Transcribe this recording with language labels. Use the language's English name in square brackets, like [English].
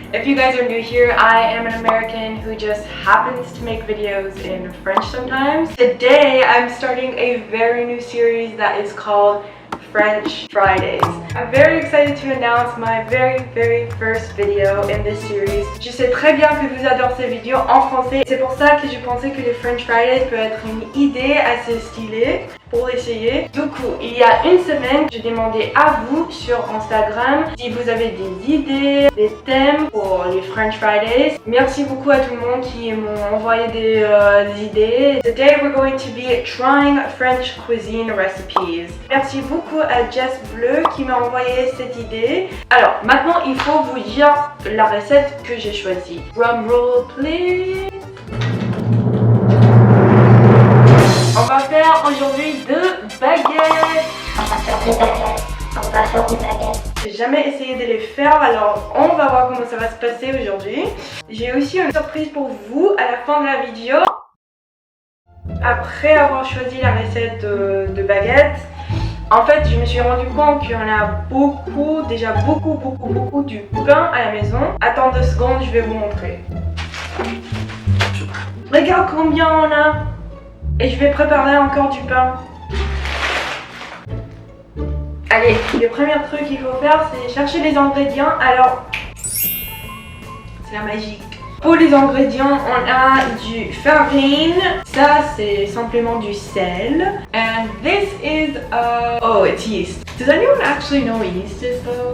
[English] If you guys are new here, I am an American who just happens to make videos in French sometimes. Today I'm starting a very new series that is called French Fridays. I'm very excited to announce my very first video in this series. [French] Je sais très bien que vous adorez ces vidéos en français. C'est pour ça que je pensais que les French Fridays peut être une idée assez stylée pour l'essayer. Du coup, il y a une semaine, je demandais à vous sur Instagram si vous avez des idées, des thèmes pour les French Fridays. Merci beaucoup à tout le monde qui m'ont envoyé des idées. [English] Today we're going to be trying French cuisine recipes. [French] Merci beaucoup à Jess Bleu qui m'a envoyé cette idée. Alors, maintenant il faut vous dire la recette que j'ai choisie. [English] Drum roll please. [French] On va faire aujourd'hui deux baguettes. On va faire des baguettes. J'ai jamais essayé de les faire, alors on va voir comment ça va se passer aujourd'hui. J'ai aussi une surprise pour vous à la fin de la vidéo. Après avoir choisi la recette de baguettes, en fait je me suis rendu compte qu'il y en a beaucoup, déjà beaucoup du pain à la maison. Attends 2 secondes, je vais vous montrer. Regarde combien on a. Et je vais préparer encore du pain. Allez, le premier truc qu'il faut faire, c'est chercher les ingrédients. Alors, c'est la magie. Pour les ingrédients, on a du farine. Ça, c'est simplement du sel. [English] And this is, oh, it's yeast. Does anyone actually know what yeast is though?